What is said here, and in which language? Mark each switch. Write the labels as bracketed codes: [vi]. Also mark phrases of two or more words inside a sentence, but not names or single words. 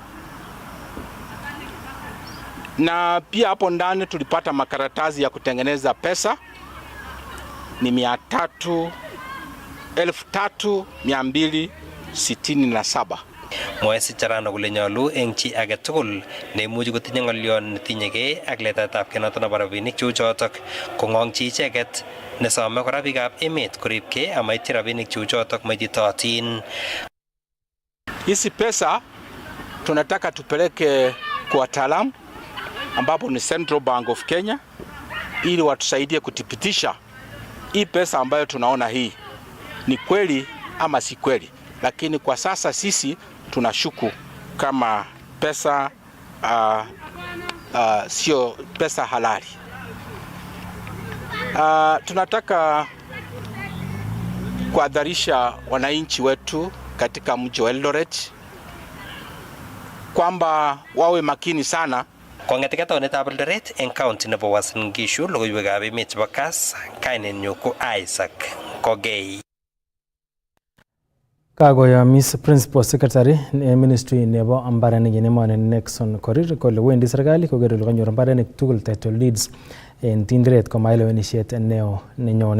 [sw] Na pia hapo ndani tulipata makaratasi ya kutengeneza pesa ni 1,267. [kln] Mwae Sicharano kole nyolu eng chi age tugul neimuchi kotinye ng'olyon netinyegei ak letaetab kenoto nebo rabinik cheu chotok kong'ong'chi icheket nesome kora biikab emet koribkei amaityi rabinik cheu chotok maititootin. [sw] Hizi pesa tunataka tupeleke kwa wataalamu ambapo ni Central Bank of Kenya ili watusaidie kuthibitisha hii pesa ambayo tunaona hii ni kweli ama si kweli. Lakini kwa sasa sisi tunashuku kama pesa sio pesa halali. Tunataka kuadharisha wananchi wetu katika mji wa Eldoret kwamba wawe makini sana. [kln] Kong'eteke taonitab Eldoret eng county nebo Uasin Gishu, logoiwekab emet chebo Kass, kainenyu ko Isaac Kogei. Kakoyomis [en] Principal Secretary Ministry [kln] nebo mbarenik en emoni Nixon Korir kole wendi serikali koker kole kanyor mbarenik tugul [en] title deeds [kln] en Tinderet komailewenisiet neo nenyone.